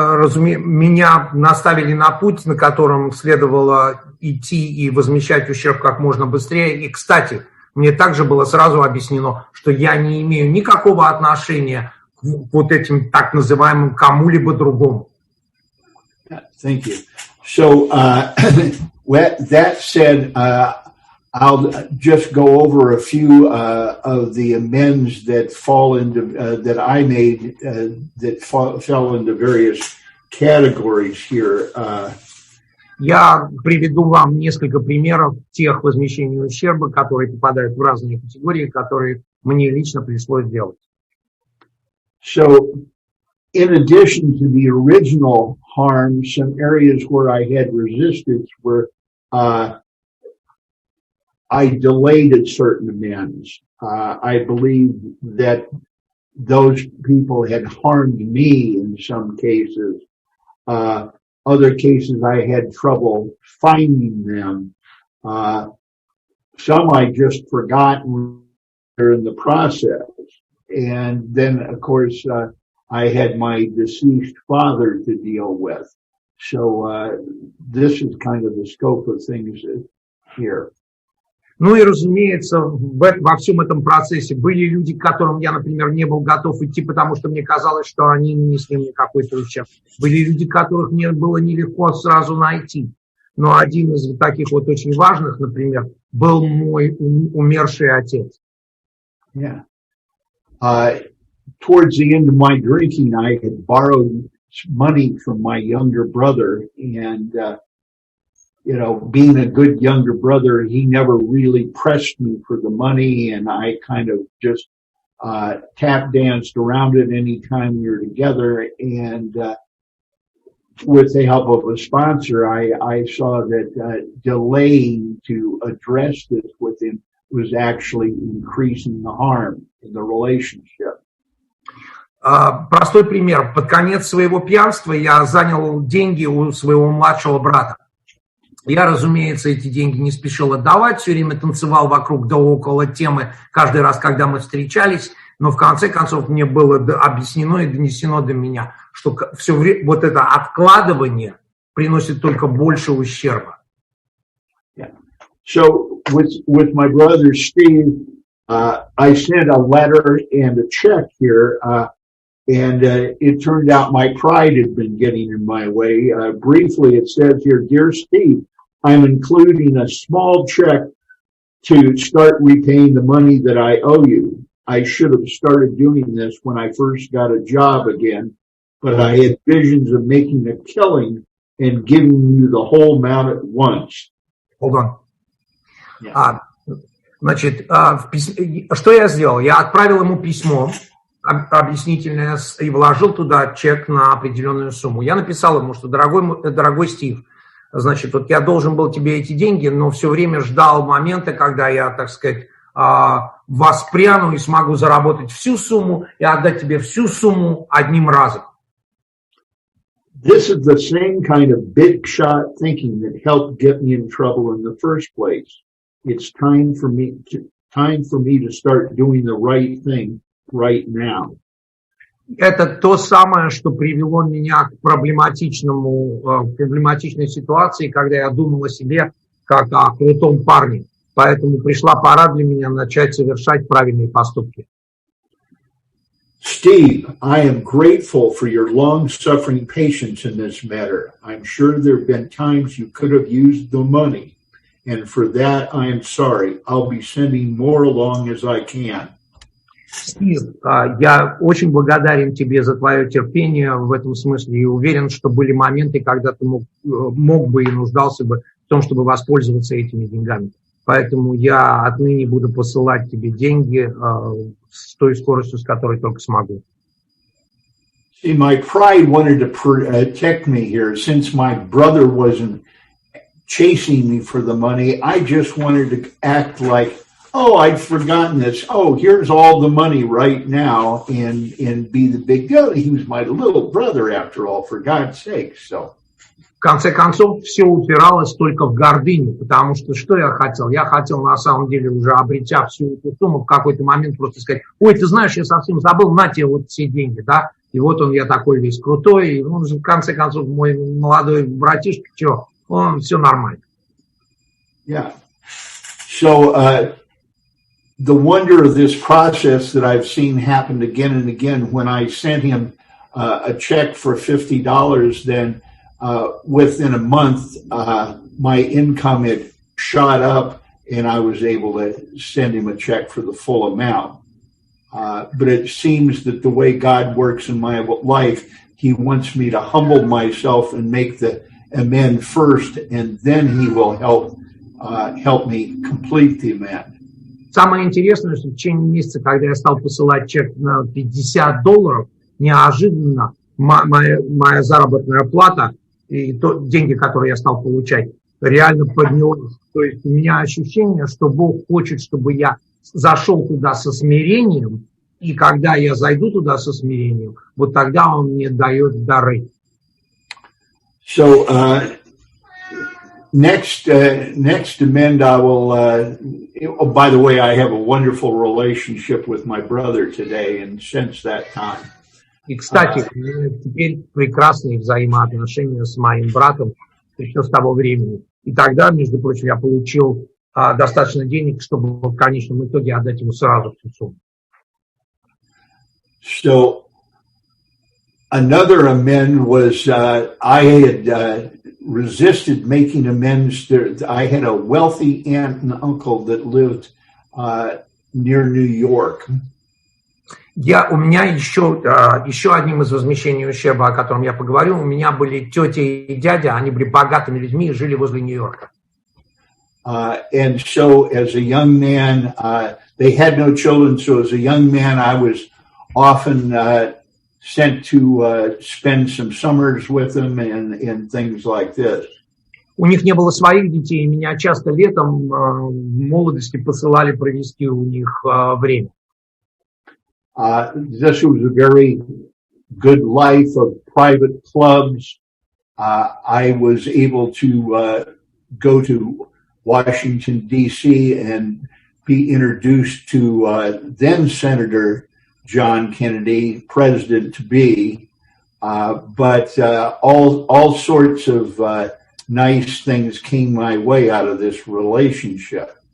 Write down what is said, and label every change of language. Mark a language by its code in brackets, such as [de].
[ru] Меня наставили на путь, на котором следовало идти и возмещать ущерб как можно быстрее. И, кстати, мне также было сразу объяснено, что я не имею никакого отношения к вот этим так называемым кому-либо другому. [en] Thank you. So, that said, I'll just go over a few of the amends that fall into that I made that fell into various categories here. [ru] Я приведу вам несколько примеров тех возмещений ущерба, которые попадают в разные категории, которые мне лично пришлось делать. [en] So, in addition to the original harm, some areas where I had resistance were I delayed at certain amends. I believe that those people had harmed me in some cases. Other cases I had trouble finding them. Some I just forgot during the process. And then, of course, I had my deceased father to deal with. So this is kind of the scope of things here. [ru] Ну и, разумеется, во всем этом процессе были люди, к которым я, например, не был готов идти, потому что мне казалось, что они нанесли мне какой-то ущерб. Были люди, которых мне было нелегко сразу найти. Но один из таких вот очень важных, например, был мой умерший отец. [en] Yeah. Towards the end of my drinking, I had borrowed money from my younger brother, and you know, being a good younger brother, he never really pressed me for the money, and I kind of just tap danced around it anytime we were together. And with the help of a sponsor, I saw that delaying to address this with him was actually increasing the harm in the relationship. [ru] Простой пример. Под конец своего пьянства я занял деньги у своего младшего брата. Я, разумеется, эти деньги не спешил отдавать, все время танцевал вокруг да около темы каждый раз, когда мы встречались, но в конце концов мне было объяснено и донесено до меня, что все время вот это откладывание приносит только больше ущерба. [en] Yeah. So with my brother Steve, I sent a letter and a check here, and it turned out my pride had been getting in my way. Briefly, it says here, Dear Steve, I'm including a small check to start repaying the money that I owe you. I should have started doing this when I first got a job again, but I had visions of making a killing and giving you the whole amount at once. Hold on. Yeah. [ru] Значит, что я сделал? Я отправил ему письмо объяснительное и вложил туда чек на определенную сумму. Я написал ему, что дорогой Стив, значит, вот я должен был тебе эти деньги, но все время ждал момента, когда я, так сказать, воспряну и смогу заработать всю сумму и отдать тебе всю сумму одним разом. [en] This is the same kind of big shot thinking that helped get me in trouble in the first place. It's time for me to start doing the right thing right now. [ru] Это то самое, что привело меня к проблематичной ситуации, когда я думал о себе как о крутом парне. Поэтому пришла пора для меня начать совершать правильные поступки. [en] Steve, I am grateful for your long-suffering patience in this matter. I'm sure there have been times you could have used the money, and for that I am sorry. I'll be sending more along as I can. [ru] Стив, я очень благодарен тебе за твое терпение в этом смысле и уверен, что были моменты, когда ты мог бы и нуждался бы в том, чтобы воспользоваться этими деньгами. Поэтому я отныне буду посылать тебе деньги с той скоростью, с которой только смогу. [en] See, my pride wanted to protect me here. Since my brother wasn't chasing me for the money, I just wanted to act like, oh, I'd forgotten this. Oh, here's all the money right now, and be the big guy. He was my little brother, after all, for God's sake. So. [ru] В конце концов, все упиралось только в гордыню, потому что я хотел? Я хотел, на самом деле, уже обретя всю эту сумму, в какой-то момент просто сказать, ой, ты знаешь, я совсем забыл, на тебе вот все деньги, да? И вот я такой весь крутой, и в конце концов, мой молодой братишка, он все нормально. [en] Yeah. So, the wonder of this process that I've seen happen again and again, when I sent him a check for $50, then within a month, my income had shot up and I was able to send him a check for the full amount. But it seems that the way God works in my life, he wants me to humble myself and make the amend first, and then he will help me complete the amend. [ru] Самое интересное, что в течение месяца, когда я стал посылать чек на $50, неожиданно моя заработная плата и деньги, которые я стал получать, реально поднялась. То есть у меня ощущение, что Бог хочет, чтобы я зашел туда со смирением, и когда я зайду туда со смирением, вот тогда Он мне дает дары. [en] So, next amend I will, oh, by the way, I have a wonderful relationship with my brother today, and since that time. [ru] И, кстати, теперь прекрасные взаимоотношения с моим братом еще с того времени. И тогда, между прочим, я получил достаточно денег, чтобы в конечном итоге отдать ему сразу всю сумму. [en] So another amend was I had resisted making amends. I had a wealthy aunt and uncle that lived near New York. [ru] У меня еще одним из возмещений ущерба, о котором я поговорю, у меня были тетя и дядя, они были богатыми людьми и жили возле Нью-Йорка. [en] And so as a young man, they had no children, so as a young man, I was often sent to spend some summers with them and things like this. [ru] У них не было своих детей, и меня часто летом в молодости посылали провести у них время. [en] This was a very good life of private clubs. I was able to go to Washington, D.C. and be introduced to then Senator John Kennedy, president-to-be, but all sorts of nice things came my way out of this relationship.